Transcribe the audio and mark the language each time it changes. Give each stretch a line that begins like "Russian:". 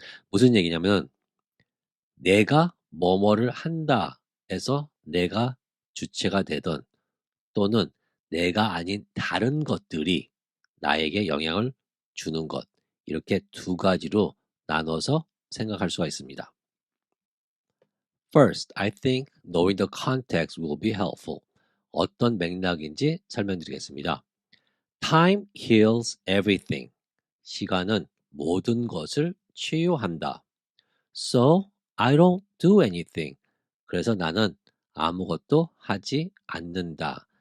Korean: 무슨 얘기냐면 내가 뭐뭐를 한다 해서 내가 주체가 되든 또는 내가 아닌 다른 것들이 나에게 영향을 주는 것. 이렇게 두 가지로 나눠서 생각할 수가 있습니다.
English: First, I think knowing the context will be helpful.
Korean: 어떤 맥락인지 설명드리겠습니다.
English: Time heals everything.
Korean: 시간은 모든 것을 치유한다.
English: So, I don't do anything.
Korean: 그래서 나는 아무것도 하지 않는다.